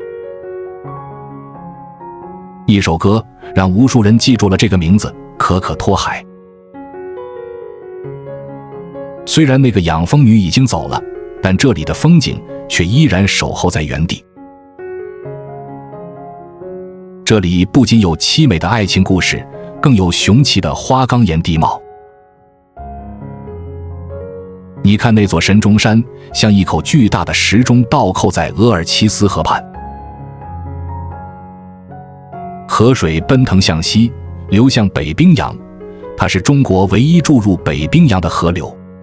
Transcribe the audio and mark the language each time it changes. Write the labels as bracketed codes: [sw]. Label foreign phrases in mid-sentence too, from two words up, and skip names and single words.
[zh] 一首歌讓無數人記住了這個名字——可可托海。雖然那個養蜂女已經走了，但這裡的風景卻依然守候在原地。這裡不僅有淒美的愛情故事，更有雄奇的花崗岩地貌。你看那座神鐘山，像一口巨大的時鐘倒扣在額爾齊斯河畔。河水奔騰向西，流向北冰洋，它是中國唯一注入北冰洋的河流。